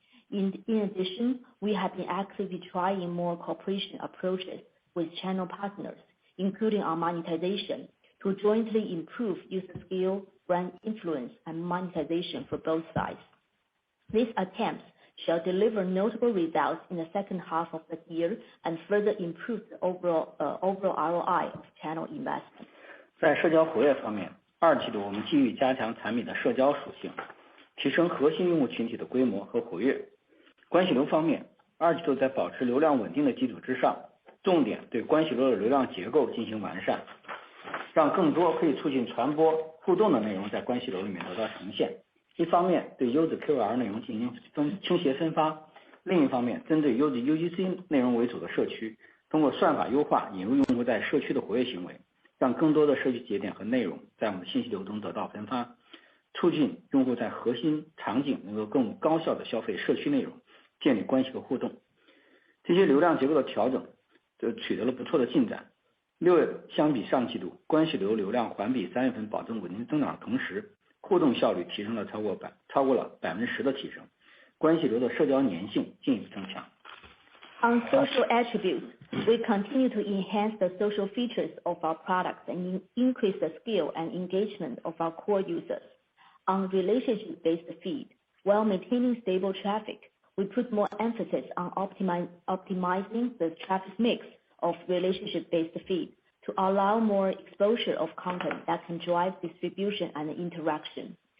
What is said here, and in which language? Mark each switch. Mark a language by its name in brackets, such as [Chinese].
[English] In addition, we have been actively trying more cooperation approaches with channel partners, including on monetization, to jointly improve user skill, brand influence, and monetization for both sides. These attempts shall deliver notable results in the second half of the year and further improve the overall ROI of channel investment. [Chinese] 在社交活跃方面，二季度我们继续加强产品的社交属性，提升核心用户群体的规模和活跃。关系流方面，二季度在保持流量稳定的基础之上，重点对关系流的流量结构进行完善，让更多可以促进传播互动的内容在关系流里面得到呈现。一方面对优质 KOL 内容进行倾斜分发，另一方面针对优质 UGC 内容为主的社区，通过算法优化引入用户在社区的活跃行为，让更多的社区节点和内容在我们的信息流中得到分发，促进用户在核心场景能够更高效的消费社区内容，建立关系和互动。这些流量结构的调整就取得了不错的进展。 6月相比上季度，关系流流量环比3月份保证稳定增长的同时，互动效率提升了超过了10%的提升，关系流的社交粘性进一步增强。 [English] On social attributes, we continue to enhance the social features of our products and increase the skill and engagement of our core users. On relationship-based feed, while maintaining stable traffic, we put more emphasis on optimizing the traffic mix of relationship-based feed to allow more exposure of content that can drive distribution and interaction.